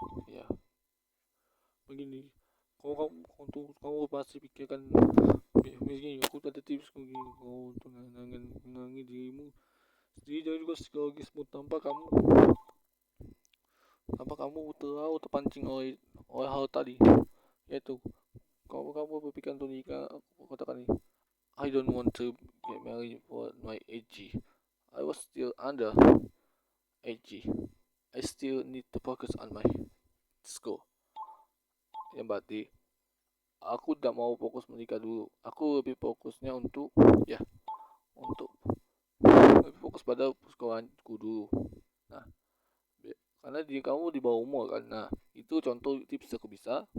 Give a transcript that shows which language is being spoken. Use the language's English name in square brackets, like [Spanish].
[Indonesian] Ya begini, kalau kamu pasti pikirkan begini, aku ada tips begini, kau untuk menenangin dirimu sendiri dan juga psikologismu tanpa kamu terlalu terpancing oleh hal tadi, yaitu kalau kamu berpikir untuk nikah. Aku katakan ini, [English] I don't want to get married for my age. I was still under age. I still need to focus on my school. [Indonesian] Yang berarti aku tidak mau fokus menikah dulu. Aku lebih fokusnya untuk ya untuk lebih fokus pada sekolahanku dulu. Nah, karena kamu di bawah umur kan. Nah, itu contoh tips aku bisa.